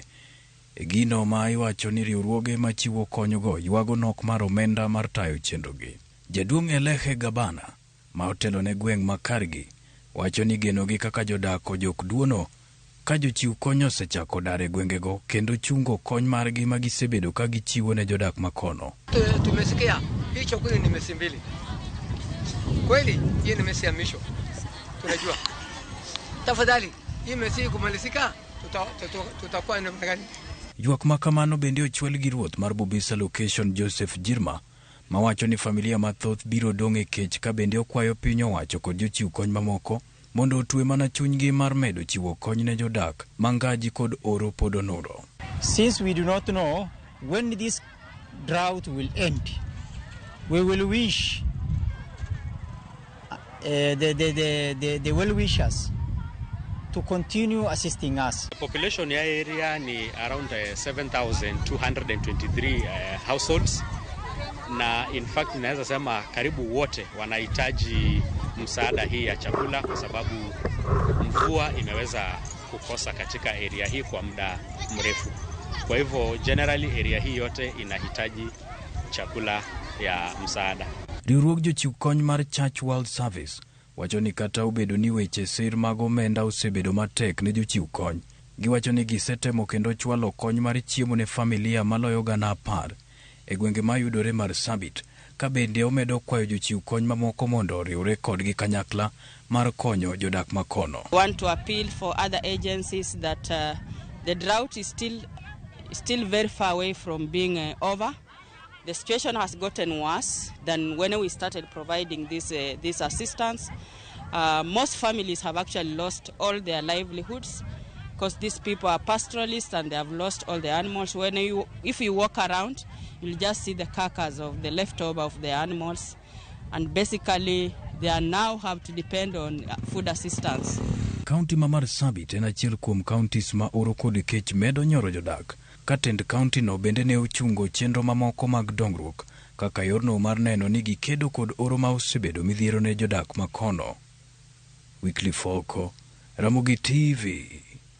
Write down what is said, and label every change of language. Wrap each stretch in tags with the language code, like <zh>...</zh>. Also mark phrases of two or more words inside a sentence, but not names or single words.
<luo>E gino ma iwacho ni riwruoge machiwo konygo ywago nok mar omenda mar tayo chenrogi. Jaduong' Elehe Gabana ma otelo ne gweng' makargi wacho ni genogi kaka jodak ojok duono ka jochiw kony osechako dar e gwengego kendo chungo kony margi ma gisebedo ka gichiwo ne jodak makono.</luo> <sw>Tumesikia hii chakula ni mesi mbili. Kweli hii ni mesi ya misho. Tunajua. Tafadhali hii mesi kumalizika tutakuwa na gani?</sw> <luo>Ywak makamano bende ochwel gi ruoth mar Bubisa location Joseph Jirma mawacho ni familia mathoth biro dong' e kech ka bende okwayo piny owacho kod jochiw kony mamoko mondo otwe mana chunygi mar medo chiwo kony ne jodak mangaji kod oro pod onuro.</luo> <en>Since we do not know when this drought will end, we will wish the well-wishers to continue assisting us. The population ya area ni around 7,223 households.</en> <sw>Na</sw> <en>in fact</en> <sw>naweza sema karibu wote wanahitaji msaada hii ya chakula kwa sababu mvua imeweza kukosa katika area hii kwa muda mrefu. Kwa hivyo generally area hii yote inahitaji chakula ya msaada.</sw> <luo>Riwruog jochiw kony mar Church World Service wacho ni kata obedo ni weche sir mag omenda osebedo matek ne jochiw kony, giwacho ni gisetemo kendo chwalo kony mar chiemo ne familia maloyo gana 10 e gwenge ma yudore Marsabit, ka bende omedo kwayo jochiw kony mamoko mondo oriwre kodgi kanyakla mar konyo jodak makono.</luo> <en>I want to appeal for other agencies that the drought is still very far away from being over. The situation has gotten worse than when we started providing this assistance. Most families have actually lost all their livelihoods because these people are pastoralists and they have lost all the animals. If you walk around, you'll just see the carcass of the leftover of the animals, and basically they now have to depend on food assistance.</en> <luo>County ma Marsabit en achiel kuom counties ma oro kod kech medo nyoro jodak. Katend county no bende ne ochungo chenro mamoko mag dongruok kaka yorno mar neno ni gikedo kod oro ma osebedo midhiero ne jodak makono. Wycliffe, Ramogi TV.</luo>